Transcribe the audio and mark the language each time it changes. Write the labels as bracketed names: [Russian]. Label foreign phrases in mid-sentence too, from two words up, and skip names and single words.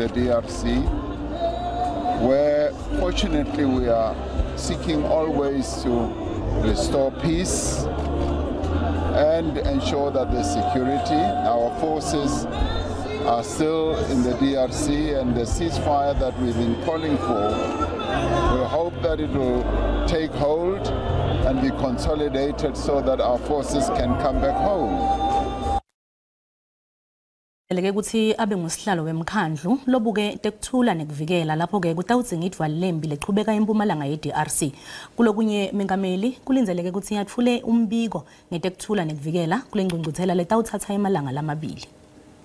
[English] DRC, where fortunately we are seeking always to restore peace and ensure that the security, our forces are still in the DRC, and the ceasefire that we've been calling for, we hope that it will take hold and be consolidated so that our forces can come back home. [Swati] Leke kuthi abe ngusihlalo wemkhandlu lobuke tekuthula nekuvikela lapho ke kutawudzingidwa lembi leqhubeka eMpumalanga yeDRC. Kulokunye mengameli kulinzeleke ukuthi yathule umbiko ngetekuthula nekuvikela kule ngcungcuthela letawuthatha emalanga lamabili.